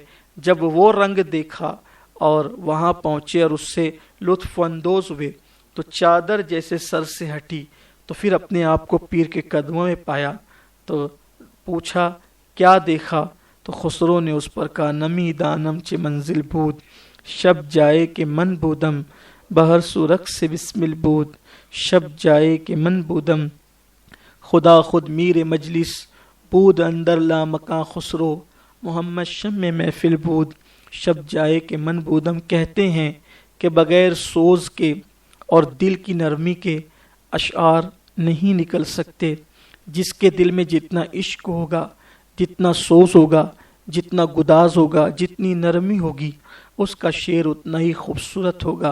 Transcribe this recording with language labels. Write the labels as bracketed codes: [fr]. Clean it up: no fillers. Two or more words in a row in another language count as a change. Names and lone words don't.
[ur] جب وہ رنگ دیکھا اور وہاں پہنچے اور اس سے لطف اندوز ہوئے تو چادر جیسے سر سے ہٹی، تو پھر اپنے آپ کو پیر کے قدموں میں پایا تو پوچھا کیا دیکھا؟ تو خسرو نے اس پر کہا [fa] نمی دانم چے منزل بود شب جائے کہ من بودم بہر سورخ سے بسمل بود شب جائے کہ من بودم خدا خود میر مجلس بود اندر لامکاں خسرو محمد شم محفل بود شب جائے کہ من بودم۔ [ur] کہتے ہیں کہ بغیر سوز کے اور دل کی نرمی کے اشعار نہیں نکل سکتے۔ جس کے دل میں جتنا عشق ہوگا، جتنا سوز ہوگا، جتنا گداز ہوگا، جتنی نرمی ہوگی، اس کا شعر اتنا ہی خوبصورت ہوگا۔